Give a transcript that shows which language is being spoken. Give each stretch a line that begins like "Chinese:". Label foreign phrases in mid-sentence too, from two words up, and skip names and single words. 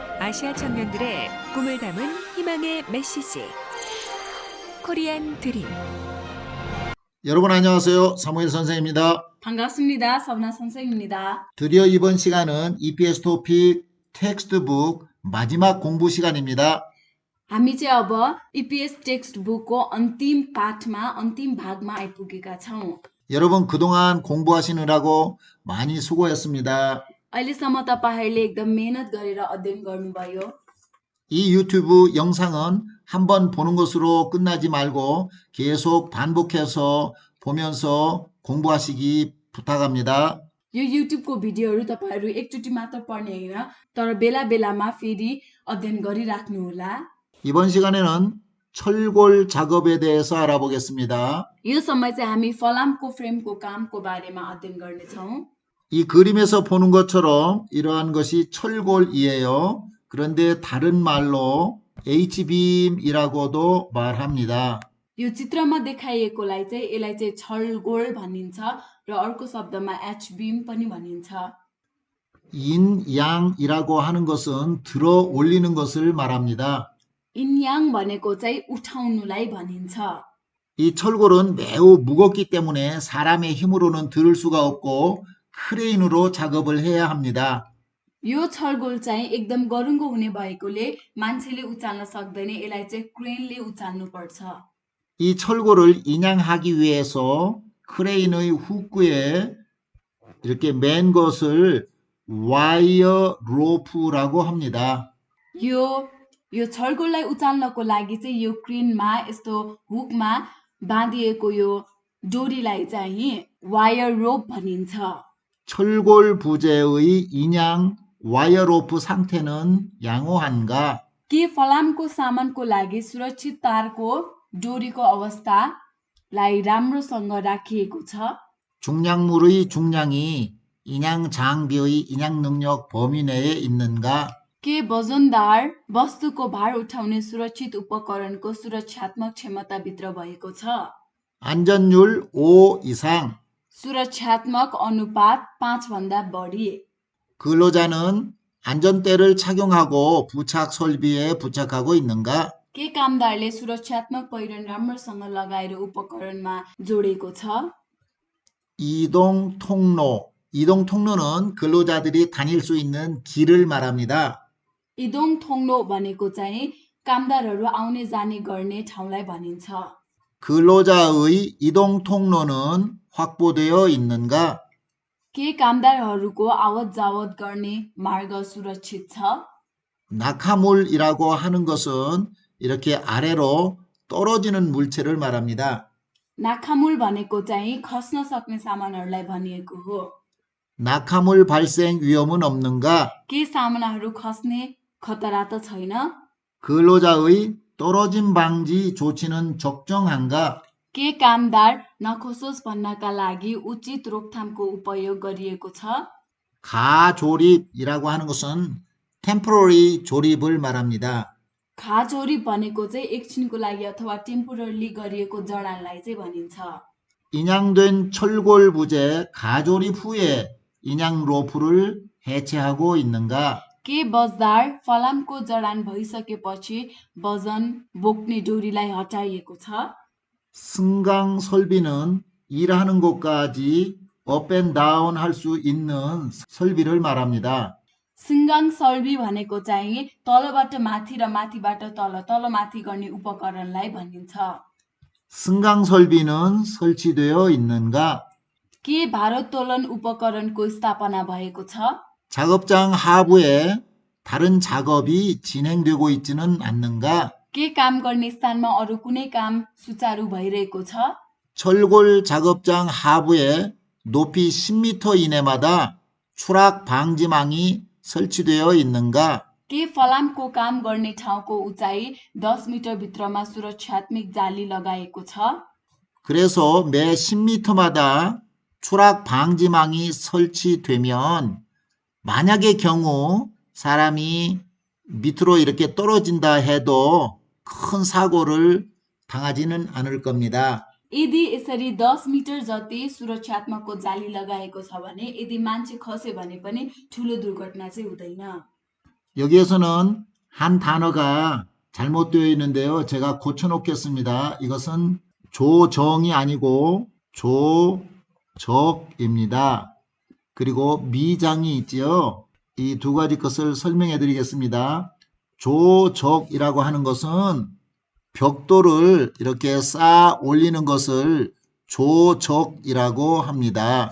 Korean: 아시아 청년들의 꿈을 담은 희망의 메시지 코리안 드림. 여러분 안녕하세요. 사무엘 선생입니다. 반갑습니다. 서브나 선생입니다. 드디어 이번 시간은 EPS 토픽 텍스트북 마지막 공부 시간입니다.
Nepali: हामी चाहिँ अब EPS
English: text bookको
Nepali: अन्तिम पाठमा अन्तिम भागमा आइपुगेका छौँ।
Korean: 여러분 그동안 공부하시느라고 많이 수고했습니다.
Nepali: अहिलेसम्म तपाईहरूले एकदम मेहनत गरेर अध्ययन गर्नुभयो।
Korean: 이 유튜브 영상은 한번 보는 것으로 끝나지 말고 계속 반복해서 보면서 공부하시기 부탁합니다.
Nepali: यो युट्युबको भिडियोहरू तपाईहरू एकचोटि मात्र पढ्ने होइन, तर बेला बेलामा फेरि अध्ययन गरिराख्नुहोला।
Korean: 이번 시간에는 철골 작업에 대해서 알아보겠습니다.
Nepali: यो समय चाहिँ हामी फलामको फ्रेमको कामको बारेमा अध्ययन गर्नेछौँ।
Korean: 이 그림에서 보는 것처럼 이러한 것이 철골이에요. 그런데 다른 말로 H빔이라고도 말합니다.
Nepali: यो चित्रमा देखाइएकोलाई चाहिँ यसलाई चाहिँ छलगोल भनिन्छ र अर्को शब्दमा
English: H beam
Nepali: पनि भनिन्छ।
Korean: 인양이라고 하는 것은 들어 올리는 것을 말합니다.
Nepali: इन्याङ भनेको चाहिँ उठाउनुलाई भनिन्छ।
Korean: 이 철골은 매우 무겁기 때문에 사람의 힘으로는 들을 수가 없고 크레인으로 작업을 해야 합니다.
Nepali: यो छलगोल चाहिँ एकदम गरुङ्गो हुने भएकोले मान्छेले उचाल्न सक्दैन, यसलाई चाहिँ क्रेनले उचाल्नु पर्छ।
Korean: 이 철골을 인양하기 위해서 크레인의 후크에 이렇게 맨 것을 와이어 로프라고 합니다.
Nepali: यो छलगोललाई उचाल्नको लागि चाहिँ यो क्रेनमा यस्तो हुकमा बाँधिएको यो डोरीलाई चाहिँ
English: wire rope
Nepali: भनिन्छ।
Korean: 철골 부재의 인양 와이어 로프 상태는 양호한가?
Nepali: के फलामको सामानको लागि सुरक्षित तारको डोरीको अवस्थालाई राम्रोसँग राखिएको छ?
Korean: 중량물의 중량이 인양 장비의 인양 능력 범위 내에 있는가?
Nepali: के वजनदार वस्तुको भार उठाउने सुरक्षित उपकरणको सुरक्षात्मक क्षमताभित्र भएको छ?
Korean: 안전율 5 이상.
Nepali: सुरक्षात्मक अनुपात 5 भन्दा बढी।
Korean: 근로자는 안전대를 착용하고 부착 설비에 부착하고 있는가?
Nepali: के कामदारले सुरक्षात्मक पहिरन राम्रोसँग लगाएर उपकरणमा जोडेको छ?
Korean: 이동 통로. 이동 통로는 근로자들이 다닐 수 있는 길을 말합니다.
Nepali: इदोङ थोङ्लो भनेको चाहिँ कामदारहरू आउने जाने गर्ने ठाउँलाई भनिन्छ।
Korean: 근로자의 이동 통로는 확보되어 있는가?
Nepali: के कामदारहरूको आवत जावत गर्ने मार्ग सुरक्षित छ?
Korean: 낙하물이라고 하는 것은 이렇게 아래로 떨어지는 물체를 말합니다.
Nepali: नाखामुल भनेको चाहिँ खस्न सक्ने सामानहरूलाई भनिएको हो।
Korean: 낙하물 발생 위험은 없는가?
Nepali: के सामानहरू खस्ने खतरा त छैन?
Korean: 근로자의 떨어짐 방지 조치는 적정한가?
Nepali: के कामदार नखोसोस् भन्नका लागि उचित रोकथामको उपयोग गरिएको छ?
Korean: 가조립이라고 하는 것은 temporary 조립을 말합니다.
Nepali: खाजोरी भनेको चाहिँ एकछिनको लागि अथवा टेम्पोरली गरिएको जडानलाई चाहिँ भनिन्छ।
Korean: 인양된 철골 부재 가조립 후에 인양 로프를 해체하고 있는가?
Nepali: के बजदार फलामको जडान भइसकेपछि वजन बोक्ने डोरीलाई हटाइएको छ?
Korean: 승강 설비는 일하는 곳까지
English: up and down
Korean: 할 수 있는 설비를 말합니다.
Nepali: सिङ्गाङ सर्बी भनेको चाहिँ तलबाट माथि र माथिबाट तल तलमाथि गर्ने उपकरणलाई भनिन्छ।
Korean: 승강 설비는 설치되어 있는가?
Nepali: के भारोत्तोलन उपकरणको स्थापना भएको छ?
Korean: 작업장 하부에 다른 작업이 진행되고 있지는 않는가?
Nepali: के काम गर्ने स्थानमा अरू कुनै काम सुचारू भइरहेको छ?
Korean: 철골 작업장 하부에 높이 10m 이내마다 추락 방지망이 설치되어 있는가?
Nepali: के फलामको काम गर्ने ठाउँको उचाइ 10 मिटर भित्रमा सुरक्षात्मक जाली लगाएको छ?
Korean: 그래서 매 10m마다 추락 방지망이 설치되면 만약의 경우 사람이 밑으로 이렇게 떨어진다 해도 큰 사고를 당하지는 않을 겁니다.
Nepali: यदि यसरी 10 मिटर जति सुरक्षात्मकको जाली लगाएको छ भने यदि मान्छे खस्यो भने पनि ठूलो दुर्घटना चाहिँ हुँदैन।
Korean: 여기에서는 한 단어가 잘못되어 있는데요. 제가 고쳐놓겠습니다. 이것은 조정이 아니고 조적입니다. 그리고 미장이 있지요. 이 두 가지 것을 설명해 드리겠습니다. 조적이라고 하는 것은 벽돌을 이렇게 쌓아 올리는 것을 조적이라고 합니다.